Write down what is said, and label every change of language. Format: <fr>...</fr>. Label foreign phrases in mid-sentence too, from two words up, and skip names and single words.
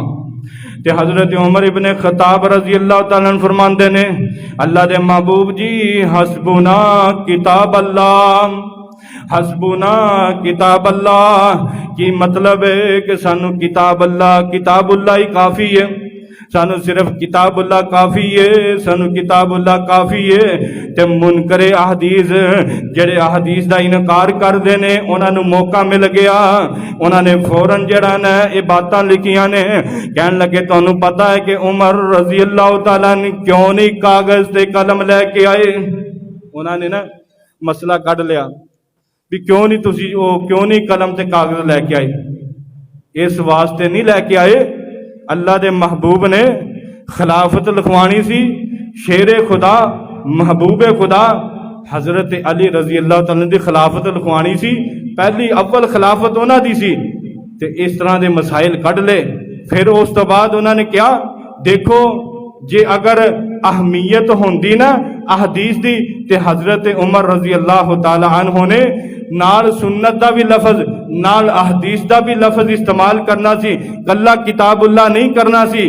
<pa>تے حضرت عمر ابن خطاب رضی اللہ تعالیٰ عنہ فرماندے نے اللہ دے محبوب جی</pa> <ar>حسبنا کتاب اللہ، حسبنا کتاب اللہ</ar> <pa>کی مطلب ہے کہ سانو کتاب اللہ ہی کافی ہے، سانو صرف کتاب اللہ کافی ہے، سانو کتاب اللہ کافی ہے. تے منکر احادیث جڑے احادیث دا انکار کردے نے انہاں نو موقع مل گیا، انہاں نے فوراً جڑا نا یہ باتاں لکھیاں نے. کہن لگے تانوں پتہ ہے کہ عمر رضی اللہ تعالیٰ نے کیوں نہیں کاغذ تے قلم لے کے آئے؟ انہاں نے نا مسئلہ کڈ لیا بھی کیوں نہیں قلم تے کاغذ لے کے آئے. اس واسطے نہیں لے کے آئے، اللہ دے محبوب نے خلافت لکھوانی سی، شیر خدا محبوب خدا حضرت علی رضی اللہ تعالیٰ دی خلافت لکھوانی سی، پہلی اول خلافت انہاں دی سی. تے اس طرح دے مسائل کڈ لے. پھر اس تو بعد انہاں نے کیا دیکھو جے اگر اہمیت ہوندی نا احادیث دی تے حضرت عمر رضی اللہ تعالی عنہ نے نال سنت دا بھی لفظ نال احادیث دا بھی لفظ استعمال کرنا سی، کلا کتاب اللہ نہیں کرنا سی.</pa>